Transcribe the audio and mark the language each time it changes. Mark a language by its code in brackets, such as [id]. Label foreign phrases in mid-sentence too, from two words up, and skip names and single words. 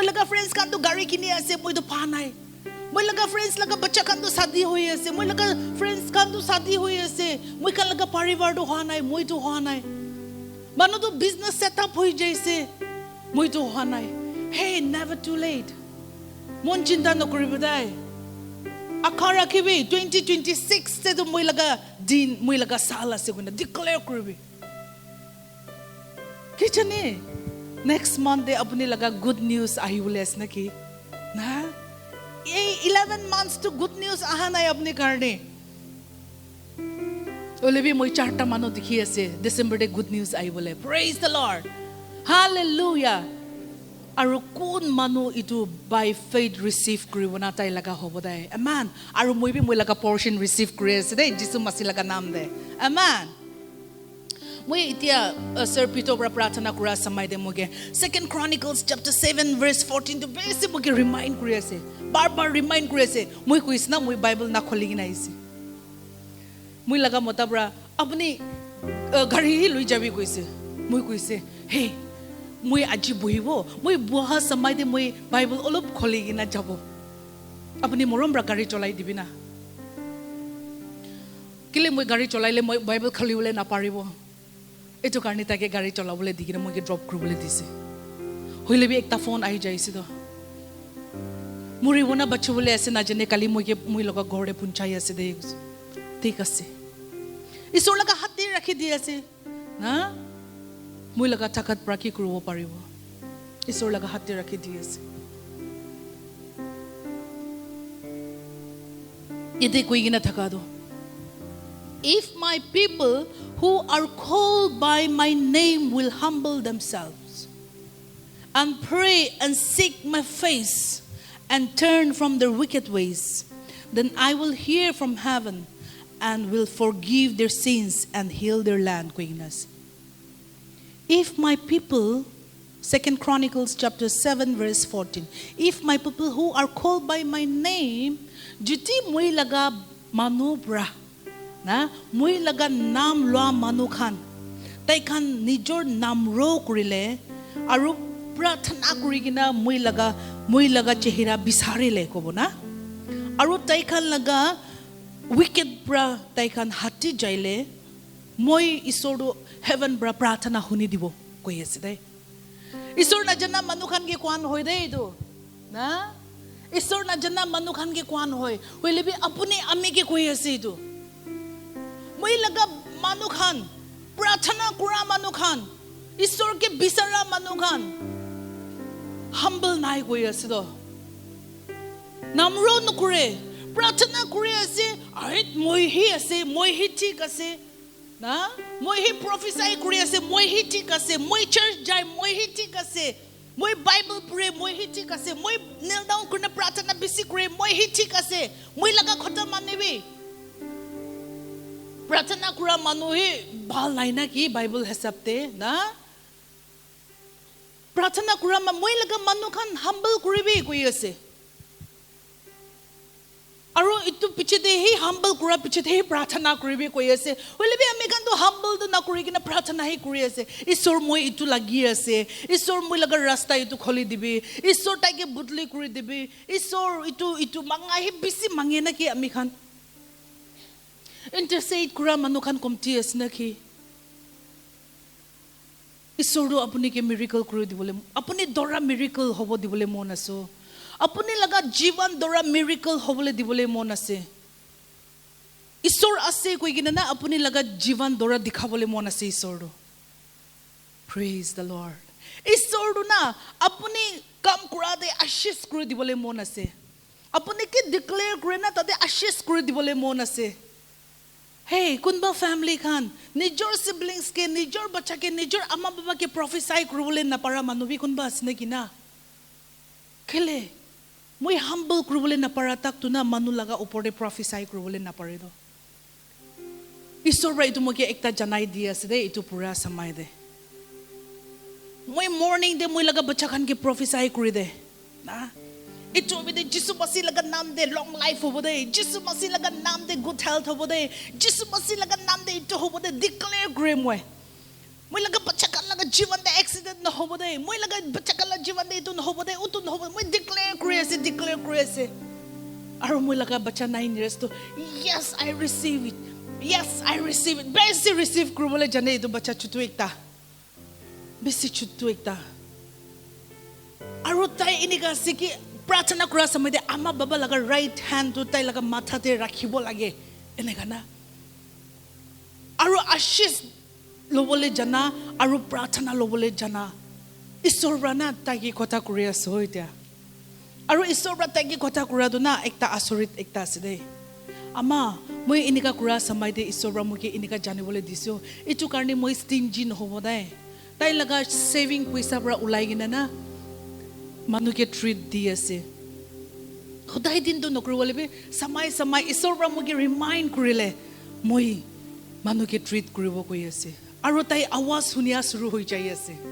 [nag] লগা ফ্ৰেণ্ডছ কানটো গাড়ী কিনি আছে মইতো পা নাই মই লগা ফ্ৰেণ্ডছ লগা বাচ্চা কানটো শাদী হৈ আছে মই লগা ফ্ৰেণ্ডছ কানটো শাদী হৈ আছে মই কান লগা পৰিবাৰটো হোৱা নাই মইতো হোৱা নাই মানুহটো [en] business setup [nag] হৈ যাইছে মইতো হোৱা নাই হে [en] never too late [nag] মন চিন্তা নকৰিব দাই আশা ৰাখিবি 2026 তে মই লগা দিন মই লগা সাল আছে কোনে ডিক্লেয়াৰ কৰিবি কি জানে [en] next month [nag] আপুনি লগা [en] good news [nag] আহিবলৈ আছে নাকি না এই [en] 11 months to good news [nag] আহা নাই আপুনি কাৰণে ওলেবি মই চাৰটা মানুহ দেখি আছে ডিসেম্বৰতে [en] good news [nag] আহিবলৈ [en] Praise the Lord hallelujah [nag] আৰু কোন মানুহ ইটো [en] by faith receive [nag] কৰিব না তাই লগা হ'ব দে আমেন আৰু মই লগা পৰ্শন ৰিসিভ কৰি আছে দে যিসু মাসি লগা নাম দে আমেন মই এতিয়া সৰ পিতৰ পৰা প্ৰাৰ্থনা কৰা সময় দে মগে [en] 2 Chronicles chapter 7 verse 14 [nag] to বেছি মগে ৰিমাইন্ড কৰি আছে বাৰ ৰিমাইন্ড কৰি আছে মই কৈছ না মই বাইবেল না খলি কিনা আইছি মই লগা মতাবৰা আপুনি গাড়ী লৈ যাবি কৈছে মই কৈছে হে মই আজি বহিব মই বহা সময় দে মই বাইবেল অলপ খলি কিনা যাব আপুনি মৰম পৰা গাড়ী চলাই দিবি না কেলে মই গাড়ী চলাইলে মই বাইবেল খলিবলৈ নাপাৰিব এইটো কাৰণে তাকে গাড়ী চলাবলৈ দি কিনে মই ড্ৰপ কৰিবলৈ দিছে হইলে বি একটা ফোন আহি যাইছে তো মৰিব না বাচিবলৈ আছে না যেনে কালি মই লগা ঘৰতে পুঞ্চাই আছে দে ঠিক আছে ঈশ্বৰ লগা হাতে ৰাখি দি আছে না মই লগা থাকাত পৰা কি কৰিব পাৰিব ঈশ্বৰ লগা হাতে ৰাখি দি আছে এতে কৈ কিনা থাকা দো [en] if my people who are called by my name will humble themselves and pray and seek my face and turn from their wicked ways, then I will hear from heaven and will forgive their sins and heal their land. If my people, 2 Chronicles chapter 7 verse 14, if my people who are called by my name, [nag] jiti moi laga manu bra na moi laga nam loa manu khan tai khan nijor nam ro kurile aru प्रार्थना करि किना মই লগা চেহেৰা বিচাৰিলে কব না আৰু তাইখান লগা উইকেট ব্ৰা তাইখান হাতি যাইলে মই ঈশ্বৰ হেভেন ব্ৰা প্ৰাৰ্থনা শুনি দিব কৈ আছে দে ঈশ্বৰ নাজানা মানুহখান কে কোৱান হয় দে এইটো না ঈশ্বৰ নাজানা মানুহখান কে কোৱান হয় হইলেবি আপুনি আমি কে কৈ আছে এইটো মই লগা মানুহখান প্ৰাৰ্থনা কৰা মানুহখান ঈশ্বৰ কে বিচাৰা মানুহখান humble nai koi asido. Namro no kure. Pratana kure ase. Ait moi hi ase. Moi hi tik ase. Na? Moi hi prophesy kure ase. Moi hi tik ase. Moi church jai. Moi hi tik ase. Moi Bible pray. Moi hi tik ase. Moi [en] kneel down [nag] kurna pratana bisi kure. Moi hi tik ase. Moi laga khota manebi. Pratana kura manu hi bhal nai na ki Bible hesapte. Na? Pratana kura ma moi laga manu khan humble kuribi koi ase. Aro itu piche de hi humble kura piche de hi pratana kuribi koi ase. Hoile bi ami khan to humble do na kuri kina pratana hi kuri ase. Isor moi itu lagi ase. Isor moi laga rasta itu kholi dibi. Isor taike budli kuri dibi. Isor itu manga hi bisi mange na ki ami khan. Intercede kura manu khan komti ase na ki. Isor do apuni ke miracle kuri dibole. Apuni dora miracle hobo dibole mon aso. Apuni laga jivan dora miracle hobole dibole mon ase. Isor ase koi gina na apuni laga jivan dora dikhabole mon ase isor do. [en] Praise the Lord. [nag] Isor do na apuni kam kura de ashish kuri dibole mon ase. Apuni ki declare kure na tade ashish kuri dibole mon ase. Hey, kunba family khan, nijor siblings ke, nijor bacha ke, nijor ama baba ke prophesy kurubole na para manubi kunba asne kina. Kele, moi humble kurubole na para tak tu na manu laga upore prophesy kurubole na pare do. Isor ra itu mo ke ekta janai dia sede itu pura samai de. Moi morning de moi laga bacha khan ke prophesy kuri de. Na? Ito with Jesus Masih laga naam de [en] long life [nag] hobo de. Jesus Masih laga naam de [en] good health [nag] hobo de. Jesus Masih laga naam de ito hobo de. [en] Declare grim way. [nag] Moi laga bachakan laga jivan de accident na hobo de. Moi laga bachakan laga jivan de ito na hobo de. Uto na hobo de. Moi declare grace. Aro moi laga bacha 9 years to. [en] Yes, I receive it. Yes, I receive it. [nag] Besi receive krumole jane ito bacha chutu ekta. Besi chutu ekta. Aro tay iniga siki. Pratana kura samay de ama baba laga [en] right hand [nag] to tay laga matha te rakhibo lage eneka na aro ashish lobole jana aro pratana lobole jana isor rana tagi kotha kuri aso itia aro isor ra tagi kotha kura do na ekta asorit ekta aside ama moi inika kura samay de isor ra muke inika janibole diso itu karni moi stingy no hobo dai tay laga saving paisa pra ulai gina na manu ke treat di ase khodai din to nokru wale be samai isor pra muge remind kurile moi manu ke treat kuribo koi ase aro tai awaz sunia suru hoi jai ase